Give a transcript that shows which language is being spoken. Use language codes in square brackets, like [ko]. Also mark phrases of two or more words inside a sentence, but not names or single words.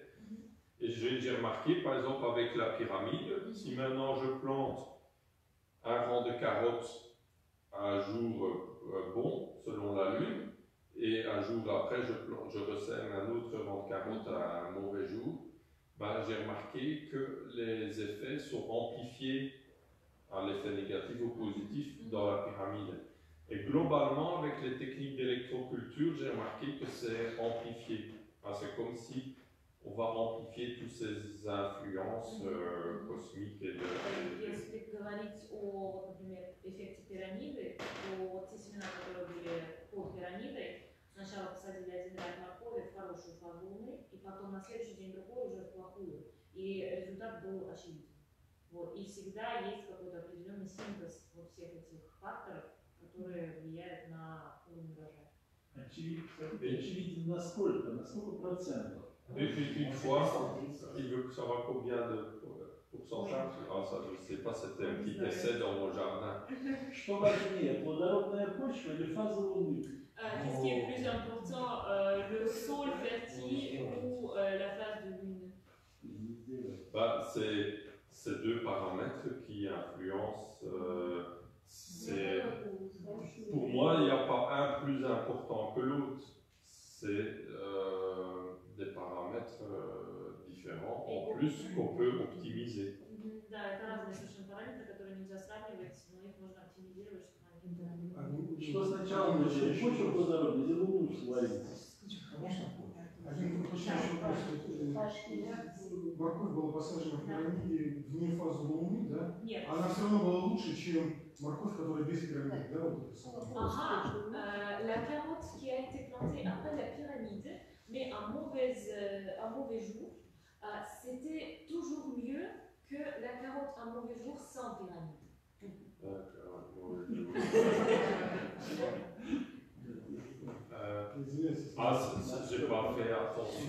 [fr] Et j'ai remarqué, par exemple, avec la pyramide, si maintenant je plante un rang de carottes à un jour bon, selon la lune, et un jour après, je ressème un autre rang de carottes à un mauvais jour, ben, j'ai remarqué que les effets sont amplifiés, l'effet négatif ou positif, dans la pyramide. Et globalement, avec les techniques d'électroculture, j'ai remarqué que c'est amplifié. C'est comme si on va amplifier toutes ces influences cosmiques et [ru] Если говорить о, например, эффекте пирамиды, то те семена, которые были под пирамидой, сначала посадили один ряд моркови в хорошую фазу Луны, и потом на следующий день другой уже в плохую. И результат был очевиден. Вот. И всегда есть какой-то определенный синтез вот всех этих факторов, которые влияют на уровень урожая. Очевиден насколько? На сколько процентов? [fr] Une fois, il veut savoir combien de pourcentage. Ça, je ne sais pas, c'était un petit essai dans mon jardin. [ru] Что важнее, плодородная почва или фаза Луны? [fr] Qu'est-ce qui est plus important, le sol fertile ou la phase de lune? C'est deux paramètres qui influencent. Pour moi, il n'y a pas un plus important que l'autre. C'est des paramètres différents en plus qu'on peut optimiser. [ru] Да, это разные совершенно параметры, которые нельзя сравнивать, но их можно оптимизировать, чтобы они... Что сначала начали? Почву плодородную или Луну сварить? Один уточняющий вопрос. Морковь была посажена в пирамиде вне фазы Луны, да? Нет. Она все равно была лучше, чем морковь, которая без пирамиды, да? Вот это. [fr] La carotte qui a été plantée après la pyramide, mais un mauvais jour, c'était toujours mieux que la carotte un mauvais jour sans pyramide. J'ai pas fait attention.